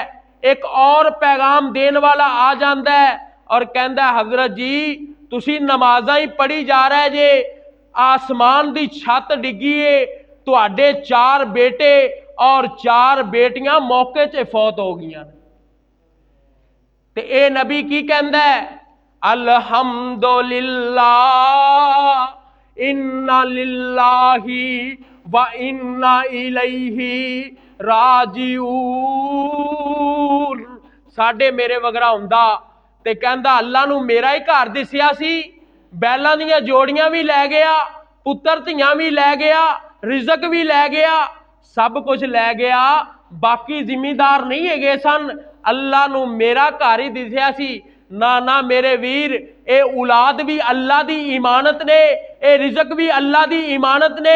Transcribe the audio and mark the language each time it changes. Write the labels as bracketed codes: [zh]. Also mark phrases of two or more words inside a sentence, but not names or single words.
[pa] اک ہور پیغام دین والا آ جاندا اے تے کہندا اے، حضرت جی تسی نمازاں ہی پڑھی جا رہے جے، اسمان دی چھت ڈگی اے، تہاڈے 4 بیٹے اور 4 بیٹیاں موقعے چ فوت ہو گئیاں. تے ایہہ نبی کی کہندا اے, [ar] الحمد لله إنا لله وإنا إليه راجعون. [pa] ساڈے میرے ورگا ہوندا تے کہندا اللہ نوں میرا ہی گھر دسیا سی، بیلاں دیاں جوڑیاں وی لے گیا، پتر دھیاں وی لے گیا، رزق وی لے گیا، سب کجھ لے گیا، باقی ذمہ دار نہیں ہے سن. اللہ نوں میرا گھر ہی دسیا سی۔ ناں ناں میرے ویر، ایہہ اولاد وی اللہ دی امانت نیں، ایہہ رزق وی اللہ دی امانت نیں.